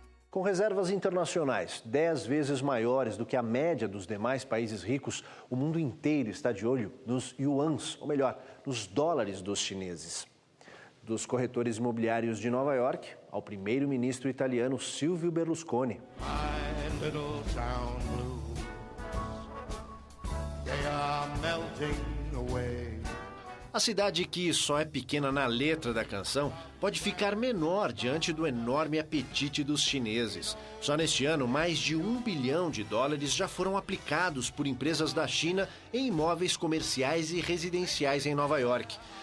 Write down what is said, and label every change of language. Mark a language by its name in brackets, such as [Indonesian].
[Portuguese] Com reservas internacionais 10 vezes maiores do que a média dos demais países ricos, o mundo inteiro está de olho nos yuans, ou melhor, nos dólares dos chineses. Dos corretores imobiliários de Nova York ao primeiro-ministro italiano Silvio Berlusconi. [English] My little town blues, they are melting away. [Portuguese] A cidade que só é pequena na letra da canção pode ficar menor diante do enorme apetite dos chineses. Só neste ano, mais de US$1 bilhão já foram aplicados por empresas da China em imóveis comerciais e residenciais em Nova York.